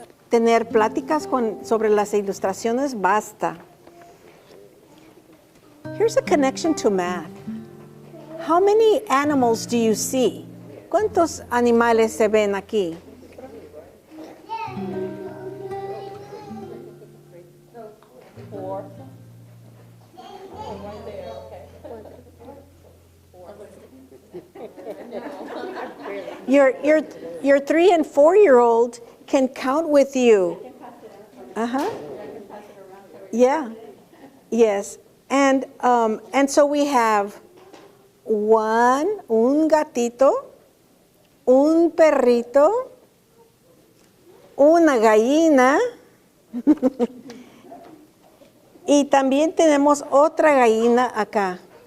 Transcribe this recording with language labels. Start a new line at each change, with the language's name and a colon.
Spanish: Tener pláticas sobre las ilustraciones basta.
English: Here's a connection to math. How many animals do you see?
Spanish: ¿Cuántos animales se ven aquí?
English: Your 3 and 4-year-old can count with you. Yeah. Yes. And so we have
Spanish: un gatito, un perrito, una gallina, y también tenemos otra gallina acá.